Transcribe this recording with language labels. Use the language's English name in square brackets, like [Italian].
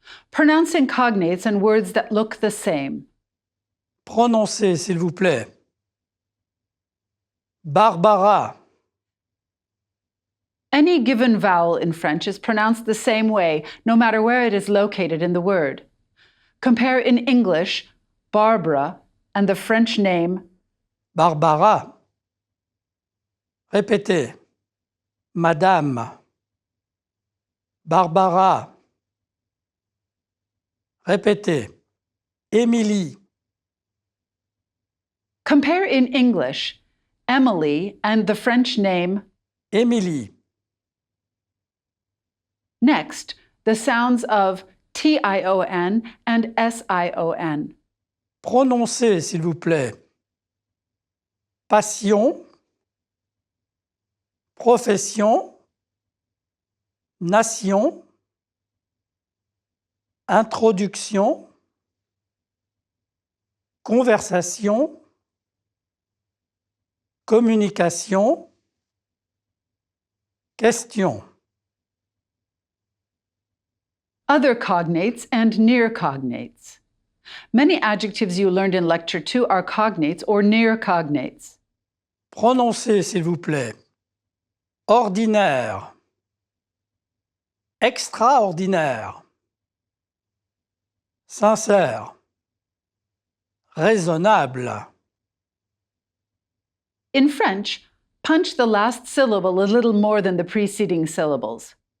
[English] Pronouncing cognates and words that look the same. [French] Prononcez, s'il vous plaît. Barbara. [English] Any given vowel in French is pronounced the same way, no matter where it is located in the word. Compare in English, Barbara, and the French name [French] Barbara. Répétez. Madame. Barbara. Répétez. Émilie. [English] Compare in English, Emily and the French name. [French] Émilie. [English] Next, the sounds of T-I-O-N and S-I-O-N. [French] Prononcez, s'il vous plaît. Passion. Profession. Nation. Introduction. Conversation. Communication. Question. [English] Other cognates and near cognates. Many adjectives you learned in Lecture 2 are cognates or near cognates. [French] Prononcez, s'il vous plaît. Ordinaire. Extraordinaire. Sincère. Raisonnable. [English] In French, punch the last syllable a little more than the preceding syllables.